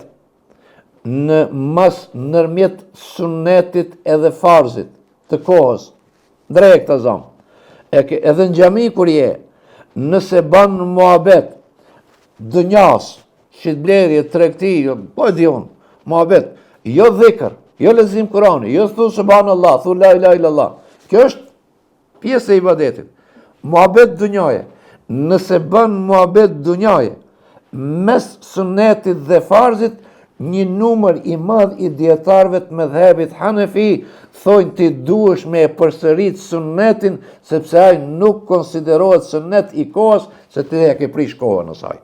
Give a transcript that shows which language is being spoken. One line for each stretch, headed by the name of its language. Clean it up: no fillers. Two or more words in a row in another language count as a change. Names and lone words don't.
Albanian: në mas nërmjet sunnetit edhe farzit të kohës, drejt të zamë, edhe në xhami kur je, nëse ban muhabet dënjas, shitblerje, tregti, po e di unë, muhabet, jo dhikr, jo lexim Kurani, jo thu subhanallah, thu
Arabic: لا إله إلا الله.
Albanian: Kjo është pjesë e ibadetit. Muhabet dunjaje. Nëse bën muhabet dunjaje mes sunnetit dhe farzit, një numër i madh i dietarëve të mëdhëbit Hanefi thonë ti duhesh me e përsërit sunnetin sepse ai nuk konsiderohet sunnet i kohës se ti ja ke prish kohën asaj.